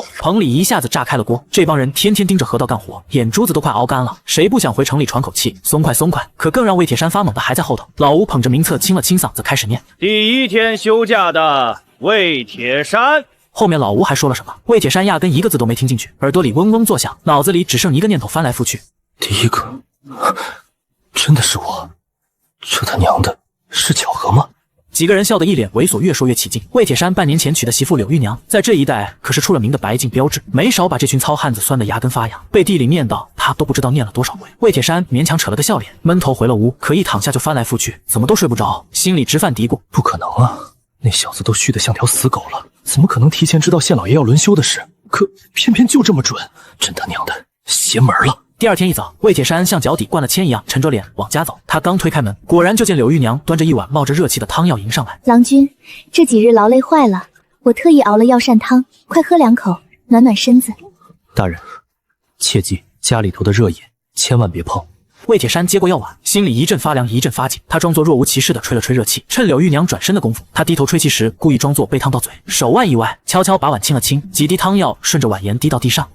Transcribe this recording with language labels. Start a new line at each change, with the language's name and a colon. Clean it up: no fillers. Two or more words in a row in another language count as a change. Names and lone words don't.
Chinese: 棚裡一下子炸開了鍋，這幫人天天盯着河道幹活，眼珠子都快熬乾了，誰不想回城裡喘口氣，鬆快鬆快？可更讓魏鐵山發懵的還在後頭。老吳捧着名冊清了清嗓子，開始念： 第一天休假的魏鐵山。後面老吳還說了什麼，魏鐵山壓根一個字都沒聽進去，耳朵裡嗡嗡作響，腦子裡只剩一個念頭翻來覆去。第一個，真的是我？這他娘的是巧合嗎？幾個人笑得一臉猥瑣，越說越起勁。魏鐵山半年前娶的媳婦柳玉娘，在這一帶可是出了名的白淨標緻，沒少把這群糙漢子酸得牙根發癢，背地裡念叨他都不知道念了多少回。魏鐵山勉強扯了個笑臉，悶頭回了屋，可一躺下就翻來覆去，怎麼都睡不着，心裡直犯嘀咕： 不可能啊，那小子都虛得像條死狗了，怎麼可能提前知道縣老爺要輪休的事？可偏偏就這麼準，真他娘的邪門了。第二天一早，魏鐵山像腳底灌了鉛一樣沉着臉往家走。他剛推開門，果然就見柳玉娘端着一碗冒着熱氣的湯藥迎上來。郎君，這幾日勞累壞了，我特意熬了藥膳湯，快喝兩口，暖暖身子。大人，切記家裡頭的熱飲千萬別碰。魏鐵山接過藥碗，心裡一陣發涼一陣發緊，他裝作若無其事地吹了吹熱氣，趁柳玉娘轉身的功夫，他低頭吹氣時故意裝作被燙到嘴，手腕一歪，悄悄把碗清了清，幾滴湯藥順着碗沿滴到地上。